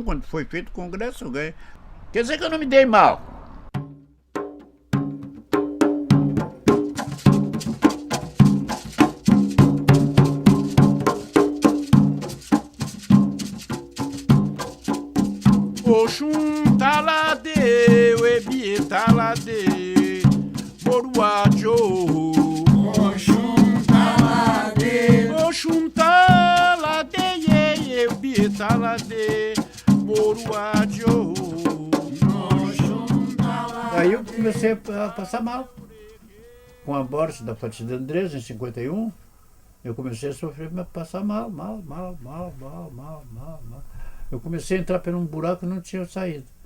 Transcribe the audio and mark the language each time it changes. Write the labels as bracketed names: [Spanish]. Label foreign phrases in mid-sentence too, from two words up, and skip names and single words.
[Portuguese] Quando foi feito o congresso, eu ganhei. Quer dizer que eu não me dei mal. [Yoruba] Oxum talade, ebi talade, boruajo. Oxum talade, ebi talade, boruajo. [Portuguese] Aí eu comecei a passar mal. Com a morte da Fátima de Andrés, em 51, eu comecei a sofrer, passar mal. Eu comecei a entrar por um buraco e não tinha saído.